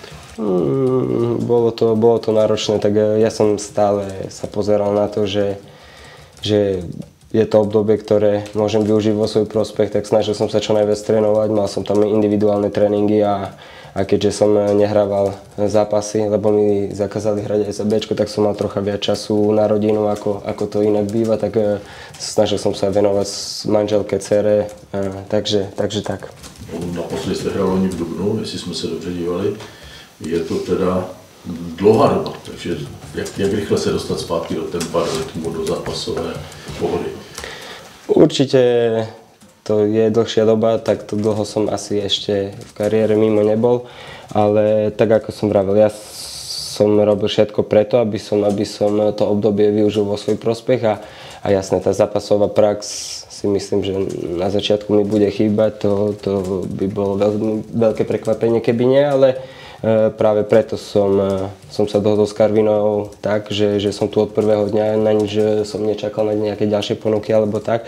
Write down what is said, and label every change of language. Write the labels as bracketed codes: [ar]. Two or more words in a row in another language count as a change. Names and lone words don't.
[sk] Bolo to náročné, tak ja som stále sa pozeral na to, že je to obdobie, ktoré môžem využiť vo svoj prospech, tak snažil som sa čo najviac trénovať, mal som tam individuálne tréningy a keďže som nehrával zápasy, lebo mi zakázali hrať aj za Bčko, tak som mal trocha viac času na rodinu, ako to inak býva, tak snažil som sa venovať manželke, dcere, takže tak. [cs] Naposledy ste hrali v dubnu, jestli sme sa dobře dívali, je to teda dlouhá doba, takže jak rychle se dostat zpátky do tempa, do rytmu, do zápasové pohody? [sk] Určite to je dlhšia doba, tak to dlho som asi ešte v kariére mimo nebol, ale tak ako som vravel, ja som robil všetko preto, aby som to obdobie využil vo svoj prospech a jasné, tá zápasová prax si myslím, že na začiatku mi bude chýbať, to by bolo veľmi veľké prekvapenie, keby nie, ale práve preto som sa dohodol s Karvinou tak, že som tu od prvého dňa, na nič som nečakal na nejaké ďalšie ponuky alebo tak.